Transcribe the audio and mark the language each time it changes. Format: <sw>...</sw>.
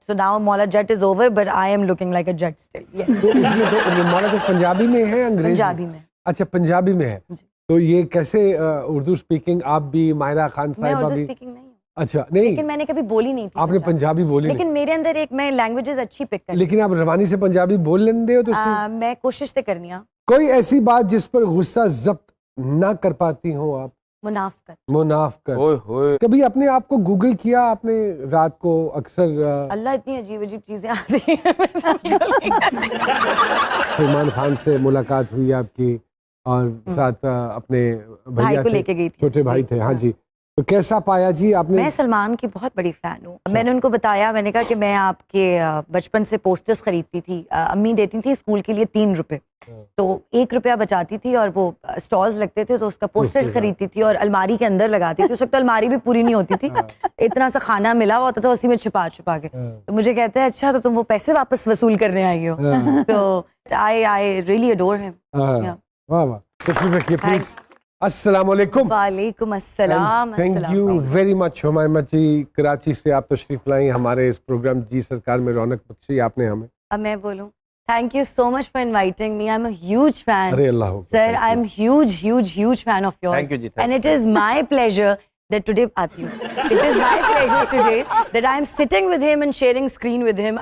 <en>So now Mola Jet is over, but I am looking like a jet still. Yes.</en> <ur>تو اس میں تو مولا تو پنجابی میں ہے انگریزی؟ پنجابی میں. اچھا پنجابی میں ہے. تو یہ کیسے اردو اسپیکنگ آپ بھی ماہرہ خان صاحبہ بھی؟ میں اردو اسپیکنگ نہیں ہوں. اچھا نہیں, لیکن میں نے کبھی بولی نہیں تھی. آپ نے پنجابی بولی لیکن میرے اندر ایک میں لینگویجز اچھی پک کر. لیکن آپ روانی سے پنجابی</ur> <pa>بول لیندے ہو</pa> <ur>تو میں کوشش تو کرنی ہوں. کوئی ایسی بات جس پر غصہ ضبط نہ کر پاتی ہوں آپ؟ منافقت. کبھی اپنے آپ کو گوگل کیا آپ نے رات کو؟ اکثر اللہ اتنی عجیب عجیب چیزیں آتی ہیں. سلمان خان سے ملاقات ہوئی آپ کی اور ساتھ اپنے بھائی کو لے کے گئی تھی, چھوٹے بھائی تھے. ہاں جی, تو کیسا پایا جی آپ نے؟ میں سلمان کی بہت بڑی فین ہوں. میں نے ان کو بتایا, میں نے کہا کہ میں آپ کے بچپن سے پوسٹرز خریدتی تھی. امی دیتی تھی اسکول کے لیے 3 روپے, تو 1 روپیہ بچاتی تھی اور وہ اسٹالز لگتے تھے تو اس کا پوسٹر خریدتی تھی اور الماری کے اندر لگاتی تھی. اس وقت تو الماری بھی پوری نہیں ہوتی تھی, اتنا سا کھانا ملا ہوا ہوتا تھا اسی میں چھپا کے. تو مجھے کہتے ہیں اچھا تو تم وہ پیسے واپس وصول کرنے آئی ہو.</ur> <en>تو I really adore him.</en> <ur>واہ واہ, تشریف رکھیے پلیز. السلام علیکم. وعلیکم السلام. Thank you very much Humaima جی, کراچی سے آپ تشریف لائیں ہمارے اس پروگرام جی سرکار میں رونق بخشی آپ نے ہمیں. اب میں بولوں,</ur> <en>thank you so much for inviting me. I'm a huge fan.</en> <ur>Array Allah ہو</ur> <en>Sir, I'm huge fan of yours. Thank you ji. And it is my pleasure that today</en> <ur>آتی ہوں.</ur> <en>It is my pleasure today that I'm sitting with him and sharing screen with him.</en>